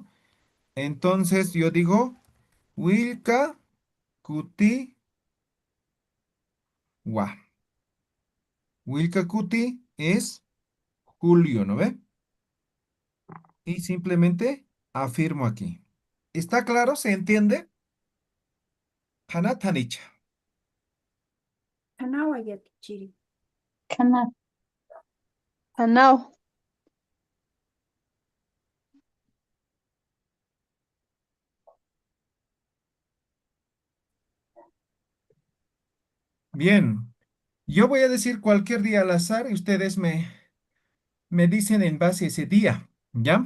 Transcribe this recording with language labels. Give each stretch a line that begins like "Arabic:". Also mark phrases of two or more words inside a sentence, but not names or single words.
Spanish: Entonces yo digo,
Aymara: Wilka Kuti Wa. Wilka Kuti
Spanish: es julio, ¿no ve? Y simplemente afirmo aquí. ¿Está claro? ¿Se entiende?
Aymara: Hanatanicha. Kanawa yatichiri. Cana. Canao.
Spanish: Bien. Yo voy a decir cualquier día al azar y ustedes me dicen en base a ese día, ¿ya?